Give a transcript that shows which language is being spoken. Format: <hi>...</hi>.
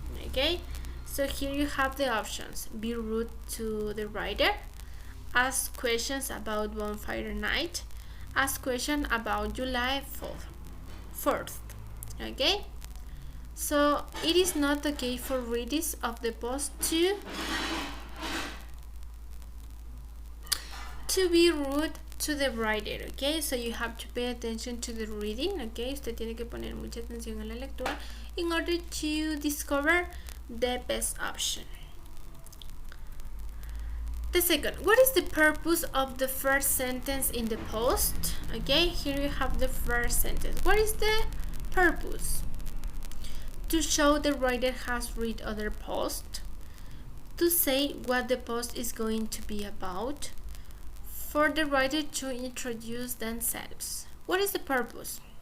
<en>Okay, so here you have the options. Be rude to the writer, ask questions about bonfire night, ask questions about July 4th. Okay, so it is not okay for readers of the post to be rude to the writer. Okay, so you have to pay attention to the reading.</en> <es>Okay, usted tiene que poner mucha atención a la lectura</es> <en>in order to discover the best option. The second, what is the purpose of the first sentence in the post? Okay, here you have the first sentence. What is the purpose? To show the writer has read other posts, to say what the post is going to be about, for the writer to introduce themselves. What is the purpose?</en>